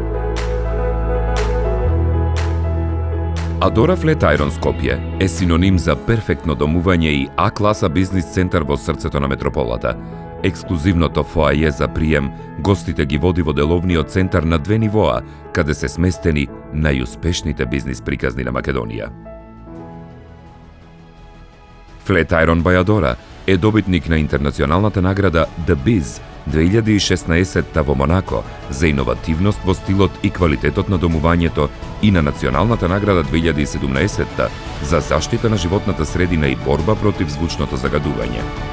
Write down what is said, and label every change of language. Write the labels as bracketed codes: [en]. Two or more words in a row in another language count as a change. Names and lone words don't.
[mk] Adora Flatiron Скопје е синоним за перфектно домување и А-класа бизнис центар во срцето на метрополата. Ексклузивното фоаје за прием гостите ги води во деловниот центар на 2 нивоа, каде се сместени најуспешните бизнис приказни на Македонија. Flatiron by Adora е добитник на интернационалната награда The Biz 2016 во Монако за иновативност во стилот и квалитетот на домувањето и на националната награда 2017 за заштита на животната средина и борба против звучното загадување.